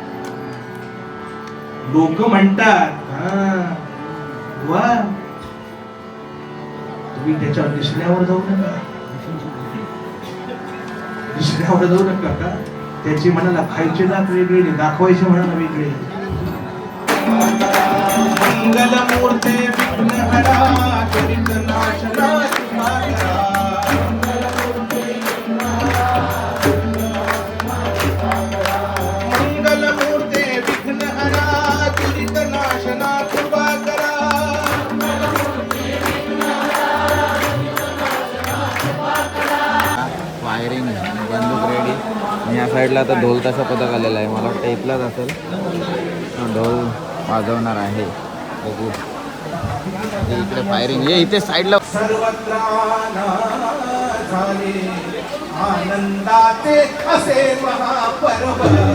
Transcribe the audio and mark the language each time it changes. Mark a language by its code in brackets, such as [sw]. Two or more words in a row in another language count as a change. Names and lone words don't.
[mr] लोक म्हणतात वा तुम्ही त्याच्यावर दिसण्यावर जाऊ नका, दिसण्यावर जाऊ नका का, त्याची म्हणाला खायचे दात वेगळे, दाखवायचे म्हणाला वेगळे. मंगल मूर्ते विघ्नहरा चरित नाशना शुभाकरा. मंगल मूर्ते विघ्नहरा चरित नाशना शुभाकरा. फायरिंग बंदूक रेडी. या साईडला आता ढोल तसा पथक आलेला आहे, मला वाटतं इथलाच असेल. ढोल वाजवणार आहे, बघू. इकडे फायरिंग ये, इथे साईडला सर्वत्र झाले आनंदाचे असे महापर्व.